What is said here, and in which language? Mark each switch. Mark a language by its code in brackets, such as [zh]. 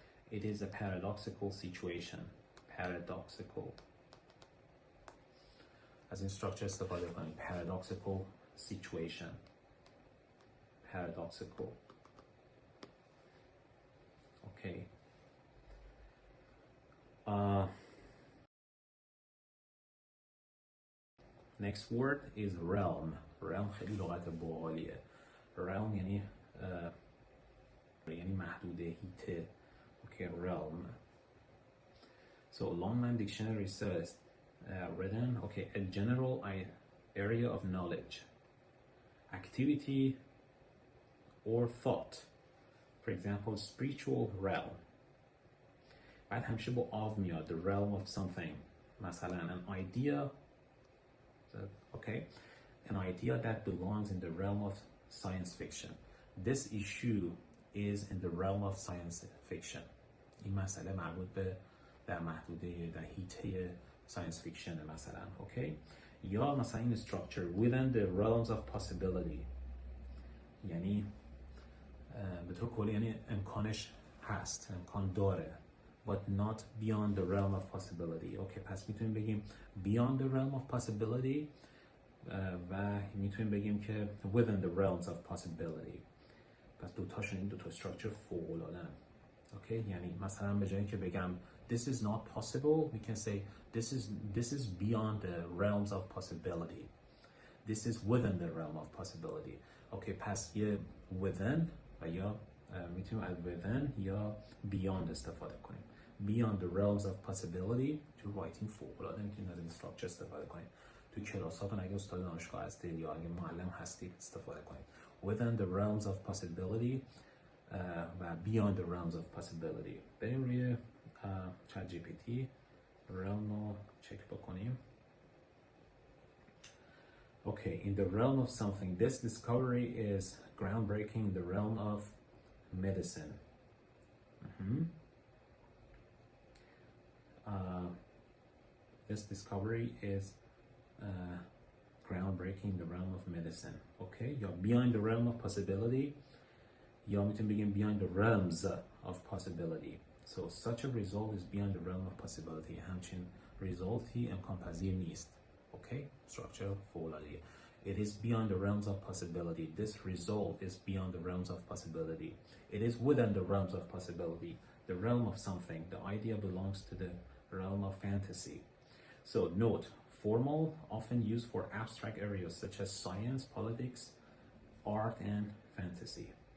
[en] It is a paradoxical situation. Paradoxical. [fa] از این structure استفاده کنیم. [en] Paradoxical situation. Paradoxical. Okay. Next word is realm. [fa] realm خیلی لغت باحالیه. realm یعنی محدوده، هیته. [en] Okay, realm. So Longman Dictionary says written, okay, a general area of knowledge, activity, or thought. For example, spiritual realm. [fa] بعد همیشه با آو میاد. [en] The realm of something. مثلا an idea. Okay, an idea that belongs in the realm of science fiction. This issue is in the realm of science fiction. [fa] این مسئله مربوط به در محدوده در حیطه [en] science fiction [fa] مثلا. [en] Okay, [fa] یا مثلا این [en] structure within the realms of possibility. [fa] یعنی به طور کلی یعنی امکانش هست، امکان داره. [en] But not beyond the realm of possibility. Okay, [fa] پس میتونیم بگیم [en] beyond the realm of possibility [fa] و میتونیم بگیم که [en] within the realms of possibility. [fa] پس دوتاشون این دوتا structure فوق‌العاده‌ان. [en] Okay, [fa] یعنی مثلا به جایی که بگم [en] this is not possible, we can say this is beyond the realms of possibility. This is within the realm of possibility. [fa] Okay, پس یه within و یا میتونیم از within یا beyond استفاده کنیم. [en] Beyond the realms of possibility. [fa] تو writing فوق‌العاده میتونید از این structure استفاده کنید. تو کلاساتون اگه استاد دانشگاه هستید یا اگه معلم هستید استفاده کنید. [en] Within the realms of possibility و beyond the realms of possibility. [fa] بریم روی چت جی پی تی realm رو چک بکنیم. [en] Okay, in the realm of something, this discovery is groundbreaking in the realm of medicine. This discovery is groundbreaking in the realm of medicine. Okay, یا beyond the realm of possibility, [fa] یا میتونیم بگیم [en] beyond the realms of possibility. So such a result is beyond the realm of possibility. [fa] همچین resulti امکان پذیر نیست. [en] Okay, structure فوق‌العاده. It is beyond the realms of possibility. This result is beyond the realms of possibility. It is within the realms of possibility. The realm of something. The idea belongs to the realm of fantasy. So note, formal often used for abstract areas such as science, politics, art, and fantasy.